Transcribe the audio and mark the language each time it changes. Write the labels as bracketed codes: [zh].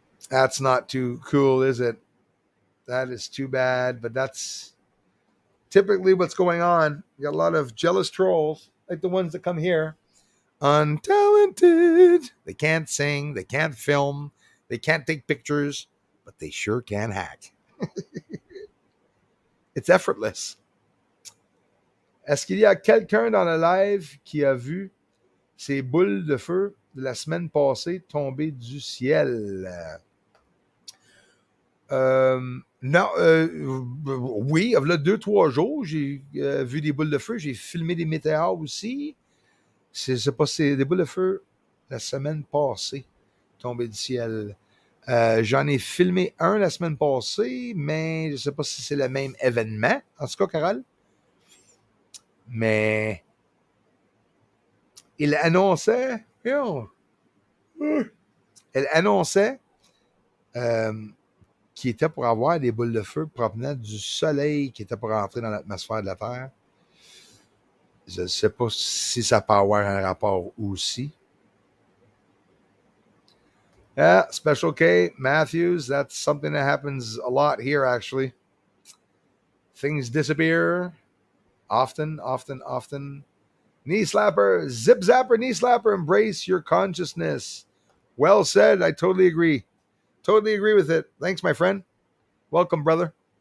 [en] That's not too cool, is it? That is too bad, but that's typically what's going on. You got a lot of jealous trolls, like the ones that come here. Untalented. They can't sing, they can't film, they can't take pictures, but they sure can hack. It's effortless. [fr] Est-ce qu'il y a quelqu'un dans le live qui a vu ces boules de feu de la semaine passée tomber du ciel? Non, oui, il y a 2-3 jours, j'ai vu des boules de feu. J'ai filmé des météores aussi. C'est pas c'est des boules de feu la semaine passée. tomber du ciel. J'en ai filmé un la semaine passée, mais je ne sais pas si c'est le même événement. En tout cas, Carole. Mais il annonçait, elle annonçait qu'il était pour avoir des boules de feu provenant du soleil qui était pour rentrer dans l'atmosphère de la Terre. Je ne sais pas si ça peut avoir un rapport aussi. [en] Yeah, Special K, Matthews, that's something that happens a lot here, actually. Things disappear often, often, often. Knee slapper, zip zapper, knee slapper, embrace your consciousness. Well said. I totally agree. Totally agree with it. Thanks, my friend. Welcome, brother.